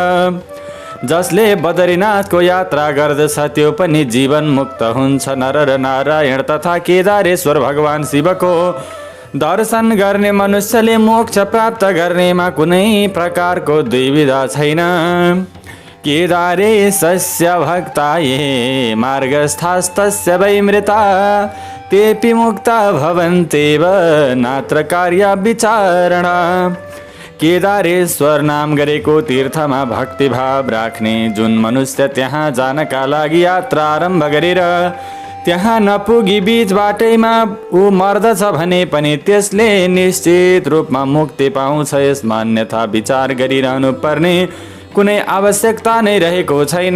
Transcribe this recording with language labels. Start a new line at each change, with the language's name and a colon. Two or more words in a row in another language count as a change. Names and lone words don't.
Nepali: जसले बद्रीनाथको यात्रा गर्दछ त्यो पनि जीवन मुक्त हुन्छ। नर र नारायण तथा केदारेश्वर भगवान शिवको दर्शन गर्ने मनुष्यले मोक्ष प्राप्त गर्नेमा कुनै प्रकारको द्विविधा छैन।
Sanskrit: केदारेशस्य भक्ताये मार्गस्थास्तस्य वै मृता तेऽपि मुक्ता भवन्त्येव नात्र कार्य विचारणा।
Nepali: केदारेश्वर नाम गरेको तीर्थमा भक्तिभाव राख्ने जुन मनुष्य त्यहाँ जानका लागि यात्रा आरम्भ गरेर त्यहाँ नपुगी बीच बाटैमा ऊ मर्दछ भने पनि त्यसले निश्चित रूपमा मुक्ति पाउँछ। यसमा अन्यथा विचार गरिरहनु पर्ने कुनै आवश्यकता नै रहेको छैन।